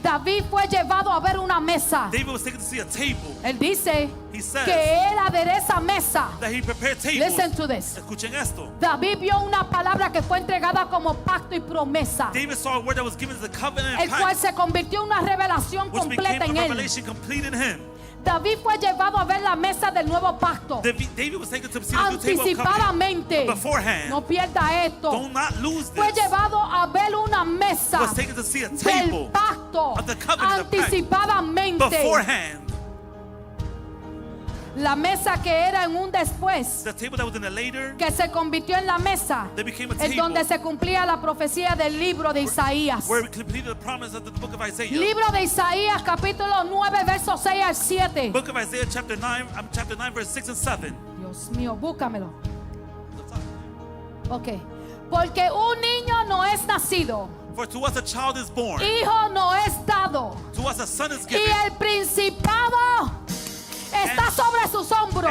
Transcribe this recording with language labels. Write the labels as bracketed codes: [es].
[es] David fue llevado a ver una mesa. [en] David was taken to see a table. [es] Él dice [en] He says [es] que él adereza mesa. [en] that he prepared tables. Listen to this. [es] Escuchen esto. David vio una palabra que fue entregada como pacto y promesa, [en] David saw a word that was given as a covenant [es] el [en] and [es] cual [en] pact, [es] se convirtió en una revelación [en] which became [es] completa [en] a [es] en él. [en] revelation complete in him. [es] David fue llevado a ver la mesa del nuevo pacto. [en] David was taken to see the new table of covenant. [es] Anticipadamente, [en] But beforehand, [es] no pierda esto, [en] do not lose [es] fue [en] this. [es] llevado a ver una mesa [en] Was taken to see a [es] del [en] table [es] pacto [en] of the covenant of pact. [es] anticipadamente. [en] beforehand. [es] La mesa que era en un después, [en] The table that was in a later, [es] que se convirtió en la mesa [en] that became a [es] en donde [en] table [es] se cumplía la profecía del libro de Isaías. [en] where we completed the promise of the book of Isaiah. [es] Libro de Isaías, capítulo 9, versos 6 al 7. [en] Book of Isaiah chapter 9, verse 6 and 7. [es] Dios mío, búscamelo. Ok. Porque un niño no es nacido, [en] For to us a child is born, [es] hijo no es dado, [en] to us a son is [es] y [en] given, [es] el principado está sobre sus hombros.